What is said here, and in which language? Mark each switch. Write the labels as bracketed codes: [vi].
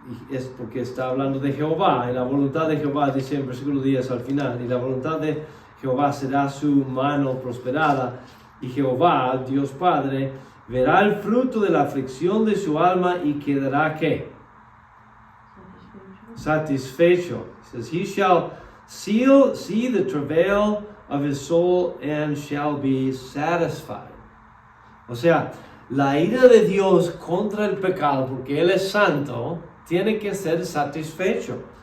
[es] es porque está hablando de Jehová, y la voluntad de Jehová, dice en versículo 10 al final, y la voluntad de Jehová será su mano prosperada, y Jehová, Dios Padre, verá el fruto de la aflicción de su alma y quedará ¿qué? Satisfecho. [en] It says, he shall see the travail of his soul and shall be satisfied. [es] O sea, la ira de Dios contra el pecado, porque Él es santo, tiene que ser satisfecho.